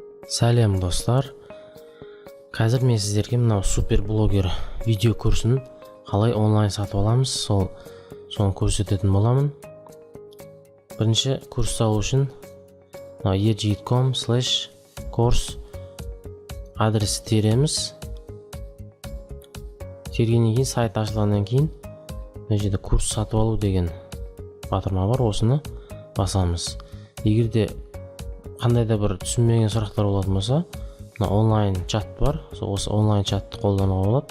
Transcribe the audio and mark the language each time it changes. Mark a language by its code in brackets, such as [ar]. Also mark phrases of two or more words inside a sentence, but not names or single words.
[kk] Сәлем достар. Қазір мен сіздерге мынау супер блогер видео курсын қалай онлайн сатып аламыз, соны көрсететін боламын. Бірінші курс алу үшін e-jigit.com/course адресті тереміз. Тергеннен кейін сайт ашылғаннан кейін мына жерде курс сатып алу деген батырма бар, осыны басамыз. Егер де қандай да бір түсінбеген сұрақтар болатын болса, мына онлайн чат бар, осы онлайн чатты қолдануға болады.